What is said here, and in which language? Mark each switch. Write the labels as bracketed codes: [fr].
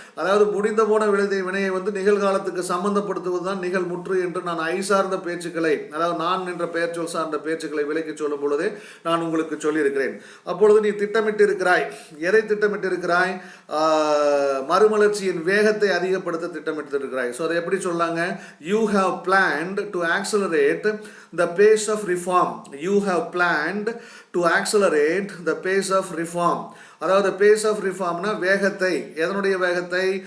[ta] அதாவது முடிந்த போன வினையை வந்து நிகழ்காலத்துக்கு சம்பந்தப்படுத்துவது தான் நிகழ் முற்று என்று நான் ஐ சார்ந்த பேச்சுக்களை, அதாவது நான் என்ற பெயர் சொல் சார்ந்த பேச்சுக்களை விலைக்கு சொல்லும் பொழுதே நான் உங்களுக்கு சொல்லியிருக்கிறேன். அப்பொழுது நீ திட்டமிட்டு இருக்கிறாய். எதை திட்டமிட்டு இருக்கிறாய்? மறுமலர்ச்சியின் வேகத்தை அதிகப்படுத்த திட்டமிட்டு இருக்கிறாய். ஸோ அதை எப்படி சொல்லாங்க? [en] You have planned to accelerate the pace of reform. You have planned to accelerate the pace of reform. [ta] அதாவது [en] pace of ரிஃபார்ம்னா [ta] வேகத்தை, எதனுடைய வேகத்தை?